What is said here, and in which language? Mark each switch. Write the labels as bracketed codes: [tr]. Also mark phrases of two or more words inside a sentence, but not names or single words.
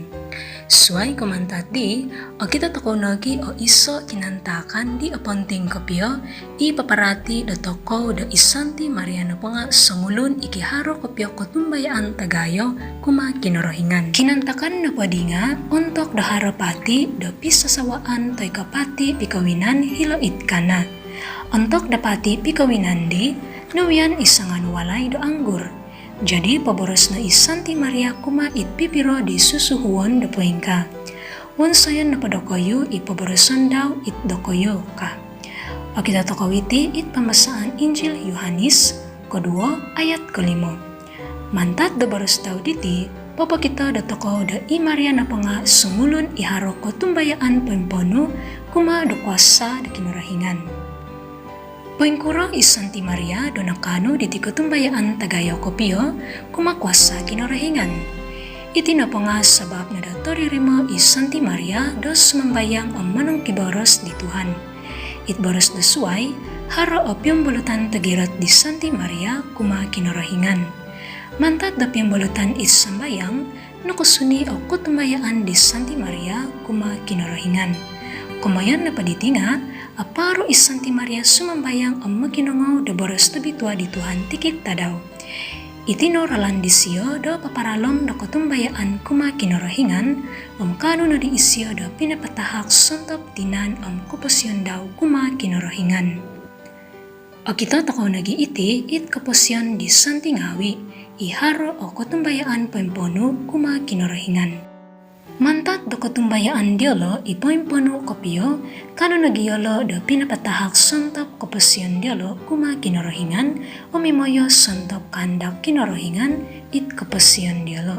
[dtp] Suway kumantat di, o kita tako nagi o iso kinantakan di aponting kopyo, ipaparati da toko da isanti Maria na pa nga sangulun ikiharo kopyo kotumbayaan tagayo kuma kinarahingan. Kinantakan na pa di nga, untok da harapati da pisasawaan to'y kapati pikawinan hiloit kana. Untok dapati pikawinan di, nawian isangan walay do anggur. Jadi paboros na isanti Maria kuma itpipiro di susuhuan da puengka. Wansayan na padokoyo ipaborosan daw itdokoyo ka. O kita tokawiti it pamasaan Injil Yohanes [ms] kedua ayat kelima. [dtp] Mantat da boros daw diti, papa kita da toko da i Maria na panga sumulun iharo ko tumbayaan pempono kuma do kuasa da kinarahingan. Poingkuro isanti Maria do nakano diti kutumbayaan tagayo kopio kumakwasa kinarahingan. Iti na pa nga sabab na datoririmo isanti Maria dos mambayang ang manong kiboros di Tuhan. Itboros do suway, haro o piyambulutan tagirat di Santi Maria kuma kinarahingan. Mantat da piyambulutan isambayang, nakusuni o kutumbayaan di Santi Maria kuma kinarahingan. Kumayan na paditinga, aparo isanti Maria sumambayang ang maginungaw da boros to bitwa di Tuhan tikit tadaw. Itinoralan di siyo do paparalom da kutumbayaan kuma kinarahingan, kano na di isiyo do pinapatahak suntop tinan ang kupasyon daw kuma kinarahingan. O kita takaw nagi iti it kapasyon di santingawi, iharo o kutumbayaan pempono kuma kinarahingan. Mantat do kutumbayaan diolo ipoimpono kopio, kano nagyolo do pinapatahak suntop kupasyon diolo kuma kinarahingan, o mimoyo suntop kandak kinarahingan it kupasyon diolo.